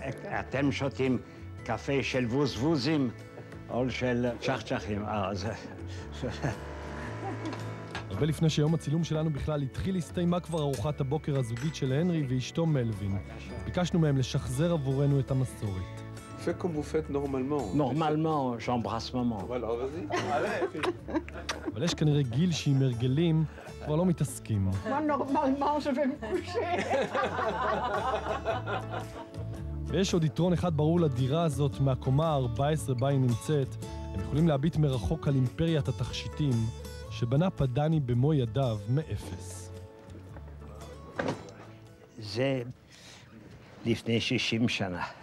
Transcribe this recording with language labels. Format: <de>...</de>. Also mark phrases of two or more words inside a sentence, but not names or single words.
<he>אתם שותים קפה של ווזווזים או של צ'חצ'חים? הרבה לפני שיום הצילום שלנו בכלל התחיל הסתיימה כבר ארוחת הבוקר הזוגית של הנרי ואשתו מלווין. ביקשנו מהם לשחזר עבורנו את המסורת.</he> <fr>Fais comme vous faites normalement. Normalement, j'embrasse maman. Voilà, vas-y. Allez.</fr> <he>אבל יש כנראה גיל שעם הרגלים כבר לא מתעסקים.</he> <fr>Moi, normalement, je vais me coucher.</fr> <he>ויש עוד יתרון אחד ברור לדירה הזאת מהקומה ה-14 בה היא נמצאת. הם יכולים להביט מרחוק על אימפריית התכשיטים שבנה פדני במו ידיו מאפס. זה לפני 60 שנה.</he>